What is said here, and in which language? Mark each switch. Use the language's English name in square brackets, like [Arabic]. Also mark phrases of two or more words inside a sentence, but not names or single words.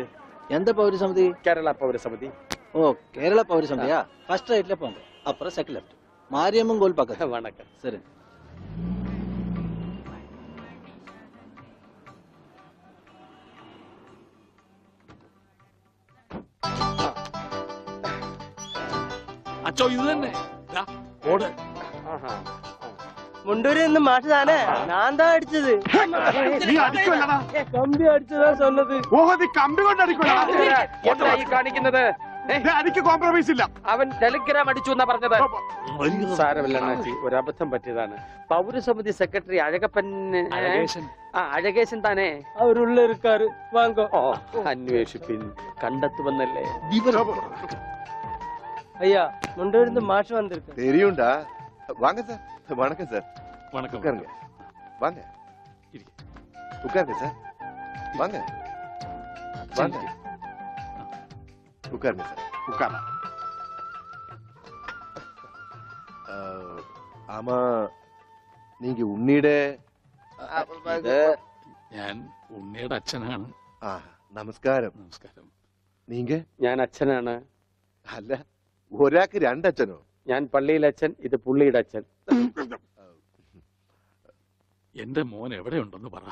[Tamil] எந்த பௌரசமிதி? [Malayalam] കേരള പൗരസമിതി. [Tamil] ஓ, கேரளா பௌரசமிதியா? [English] first rightla [Tamil] போங்க, அப்புறம் [English] second left, [Tamil] மாரியம்மன் கோயில் பக்கத்துல. வணக்கம். சரி. [Malayalam] അച്ചോ, ഇത് തന്നെ ഓട്. മുണ്ടൂരിൽ നിന്ന് മാഷ് താനേ? ഞാൻ താ അടിച്ചത്. കമ്പി അടിച്ചതാ சொன்னது. ഓഹോ, നീ കമ്പി കൊണ്ട് അടിക്കണോ? കാണിക്കുന്നത് എനിക്ക് കോംപ്രമൈസ് ഇല്ല. അവൻ ടെലിഗ്രാം അടിച്ചു എന്നാ പറഞ്ഞത്. സാരമില്ല അണ്ണാച്ചി, ഒരു അബദ്ധം പറ്റിയതാണ്. പൗരസമിതി സെക്രട്ടറി അഴകപ്പൻ അഴകേശൻ താനേ? [Tamil] அவருள்ள இருக்காரு. வாங்கோ. [Malayalam] അന്വേഷിപ്പിൻ, കണ്ടെത്തുവന്നല്ലേ. [Tamil] ஐயா, முண்டூர்ந்து மாஷ் வந்திருக்கு. தெரியும்டா. வாங்க சார். வணக்கம் சார். வணக்கம். உட்காருங்க. வாங்க. உட்காருங்க சார். வாங்க. வாங்க. உட்காருங்க சார். உட்காரா. ஆமா, நீங்க ഉണ്ണിയുടെ [Malayalam] ഞാൻ ഉണ്ണിയുടെ അച്ഛനാണ്. നമസ്കാരം. നമസ്കാരം. നീങ്ക? ഞാൻ അച്ഛനാണ്. അല്ല, ഒരാൾക്ക് രണ്ടച്ഛനോ? ഞാൻ പള്ളിയിലെ അച്ഛൻ, ഇത് പുള്ളിയുടെ അച്ഛൻ. എന്റെ മോൻ എവിടെയുണ്ടെന്ന് പറ.